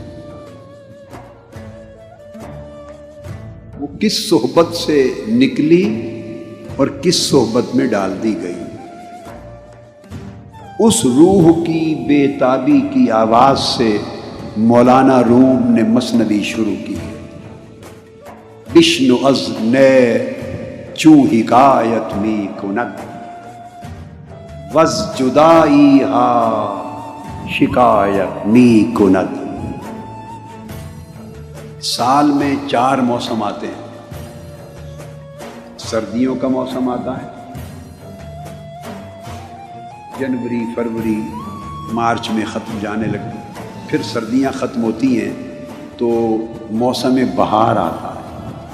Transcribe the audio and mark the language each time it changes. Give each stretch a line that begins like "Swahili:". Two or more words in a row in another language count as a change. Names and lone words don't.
Urdu: وہ کس صحبت سے نکلی اور کس صحبت میں ڈال دی گئی، اس روح کی بے تابی کی آواز سے مولانا روم نے مثنوی شروع کی ہے۔
Persian: بشنو از نئے چوں حکایت می کند، وز جدائی ہا شکایت می کند۔
Urdu: سال میں 4 موسم آتے ہیں۔ سردیوں کا موسم آتا ہے، جنوری فروری مارچ میں ختم جانے لگتی، پھر سردیاں ختم ہوتی ہیں تو موسم بہار آتا ہے۔